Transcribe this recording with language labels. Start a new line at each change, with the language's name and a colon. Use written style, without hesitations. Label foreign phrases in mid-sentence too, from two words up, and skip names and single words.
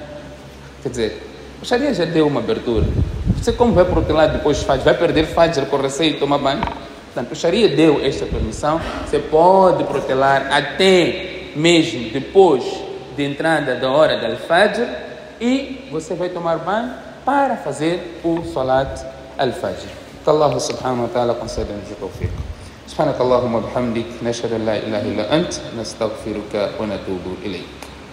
Portuguese: Quer dizer, o Sharia já deu uma abertura. Você como vai protelar depois de Fajr? Vai perder Fajr com receio de tomar banho? Portanto, o Sharia deu esta permissão. Você pode protelar até mesmo depois de entrada da hora da Fajr e você vai tomar banho para fazer o
Arabic: صلاة الفجر.
Portuguese: Que Allah
Arabic: سبحانه وتعالى
Portuguese: conceda-nos o tawfiq.
Arabic: سبحانك اللهم وبحمدك نشهد أن لا إله إلا أنت نستغفرك ونتوب إليك.